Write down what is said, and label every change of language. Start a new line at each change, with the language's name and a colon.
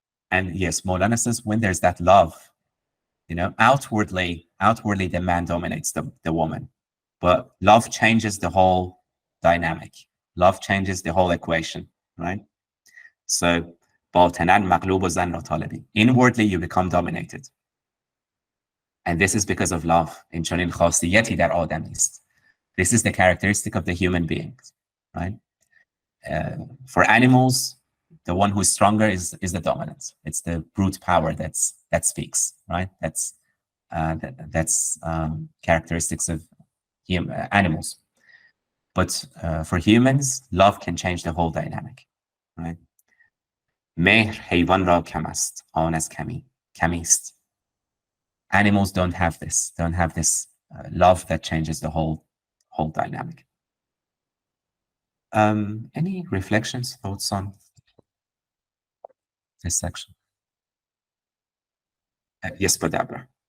English: And yes, Mawlana says when there's that love, outwardly the man dominates the woman, but love changes the whole dynamic. Love changes the whole equation, right? So inwardly you become dominated. And this is because of love.
Persian: In چنین خاصیتی در آدم است.
English: This is the characteristic of the human beings, right? For animals, the one who is stronger is the dominant. It's the brute power that speaks, right? That's characteristics of animals. But for humans, love can change the whole dynamic, right?
Persian: مهر حیوان را کم است، آن از کمی است.
English: Animals don't have this love that changes the whole dynamic. Any reflections, thoughts on this section? Yes, Badabra.